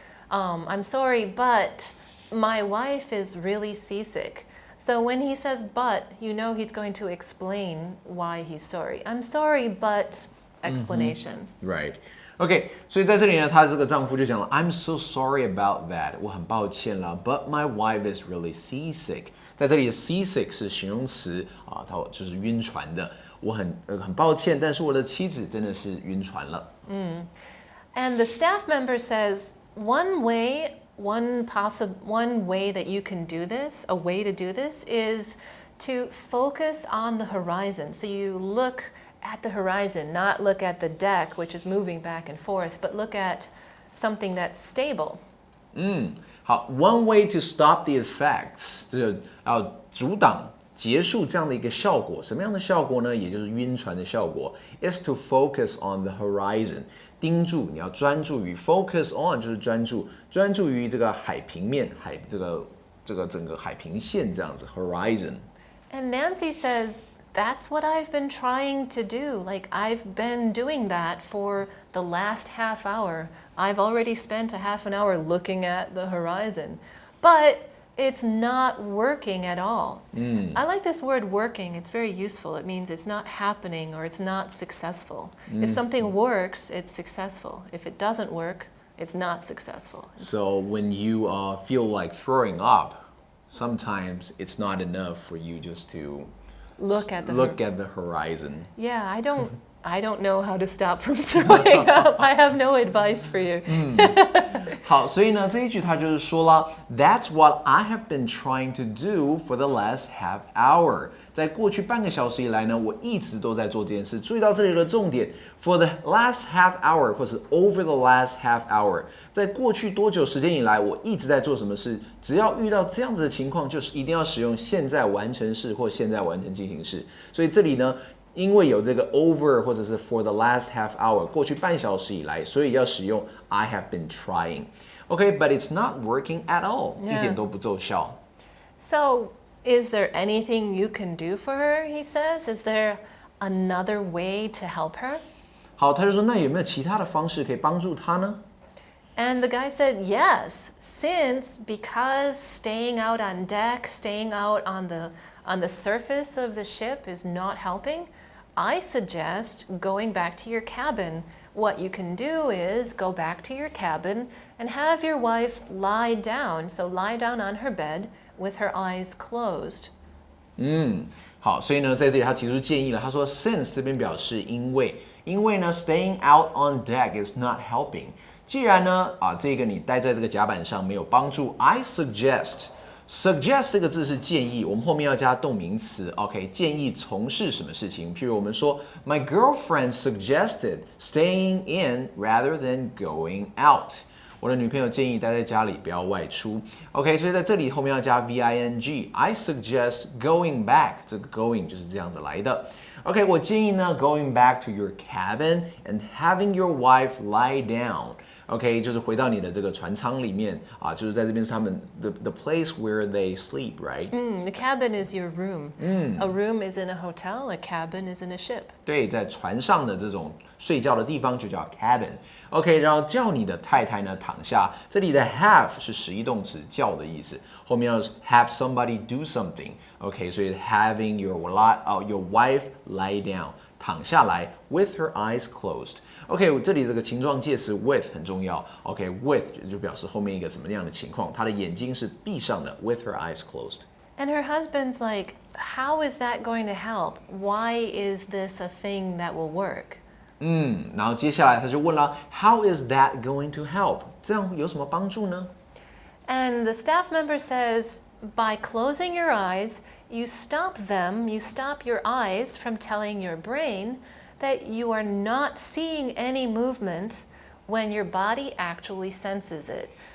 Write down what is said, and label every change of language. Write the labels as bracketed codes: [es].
[en] I'm sorry, but my wife is really seasick. So when he says but, you know he's going to explain why he's sorry. I'm sorry, but explanation. Right. [zh] OK， 所以在这里呢，她这个丈夫就讲了 ， [en] I'm so sorry about that， [zh] 我很抱歉啦 ， [en] but my wife is really seasick。 [zh] 在这里的 seasick 是形容词啊，它就是晕船的。我很抱歉，但是我的妻子真的是晕船了。 [en] And the staff member says, one way that you can do this, a way to do this, is to focus on the horizon. So you look at the horizon, not look at the deck, which is moving back and forth, but look at something that's stable. [zh] 好 ， [en] one way to stop the effects， [zh] 就是要阻挡结束这样的一个效果。什么样的效果呢？也就是晕船的效果。 [en] is to focus on the horizon， [zh] 盯住，你要专注于 [en] focus on [zh] 就是专注于这个海平面，这个整个海平线这样子 horizon。 [en] And Nancy says, that's what I've been trying to do. Like, I've been doing that for the last half hour. I've already spent a half an hour looking at the horizon. But it's not working at all. I like this word working. It's very useful. It means it's not happening or it's not successful. If something works, it's successful. If it doesn't work, it's not successful. So when you feel like throwing up, sometimes it's not enough for you just to Look at the horizon. Yeah, I don't know how to stop from throwing up. I have no advice for you. [zh] 好，所以呢，这一句他就是说了 ， [en] That's what I have been trying to do for the last half hour。 [zh] 在过去半个小时以来呢，我一直都在做这件事。注意到这里的重点 ， [en] for the last half hour [zh] 或是 [en] over the last half hour， [zh] 在过去多久时间以来，我一直在做什么事？只要遇到这样子的情况，就是一定要使用现在完成式或现在完成进行式。所以这里呢。因为有这个 over 或者是 [en] for the last half hour [zh] 过去半小时以来，所以要使用 [en] I have been trying. Okay, but it's not working at all. [zh] 一点都不奏效。 [en] So, is there anything you can do for her? He says. Is there another way to help her? [zh] 好，他就说那有没有其他的方式可以帮助她呢？ [en] And the guy said, yes, because staying out on deck, staying out on the surface of the ship is not helping, I suggest going back to your cabin. What you can do is go back to your cabin and have your wife lie down. So lie down on her bed with her eyes closed. [zh] 好，所以呢，在这里他提出建议了。他说 since 这边表示因为呢 [en] staying out on deck is not helping。 [zh] 既然呢这个你待在这个甲板上没有帮助 ， [en] I suggest [zh] 这个字是建议，我们后面要加动名词 ，OK？建议从事什么事情？譬如我们说 [en] My girlfriend suggested staying in rather than going out。 [zh] 我的女朋友建议待在家里，不要外出。OK， 所以在这里后面要加 VING。 [en] I suggest going back， [zh] 这个 going 就是这样子来的。 OK， 我建议呢 [en] going back to your cabin and having your wife lie down。 [zh] OK， 就是回到你的这个船舱里面就是在这边是他们 [en] the place where they sleep, right? The cabin is your room. A room is in a hotel. A cabin is in a ship. [zh] 对，在船上的这种睡觉的地方就叫 cabin。OK， 然后叫你的太太呢躺下。这里的 have 是实义动词叫的意思，后面要 [en] have somebody do something。 [zh] OK， 所以 [en] having your wife lie down [zh] 躺下来 [en] with her eyes closed。 [zh] OK， 这里这个情状介词 with 很重要。 OK，with 就表示后面一个什么样的情况，她的眼睛是闭上的 [en] with her eyes closed。 And her husband's like, how is that going to help? Why is this a thing that will work? [zh] 然后接下来他就问了 [en] How is that going to help? [zh] 这样有什么帮助呢？ [en] And the staff member says, by closing your eyes, you stop your eyes from telling your brain that you are not seeing any movement when your body actually senses it.